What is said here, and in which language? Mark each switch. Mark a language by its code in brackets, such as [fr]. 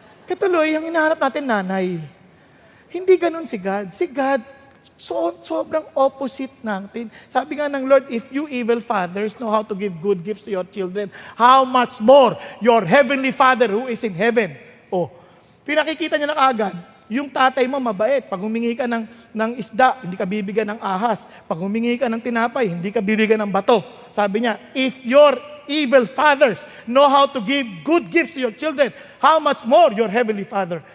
[tl] Katuloy, ang hinahanap natin nanay. Hindi ganun si God. Si God, sobrang opposite natin. Sabi nga ng Lord, [en] if you evil fathers know how to give good gifts to your children, how much more your heavenly Father who is in heaven. [tl] Oh, pinakikita niya na agad, yung tatay mo mabait. Pag humingi ka ng isda, hindi ka bibigyan ng ahas. Pag humingi ka ng tinapay, hindi ka bibigyan ng bato. Sabi niya, [en] if your evil fathers know how to give good gifts to your children, how much more your heavenly Father.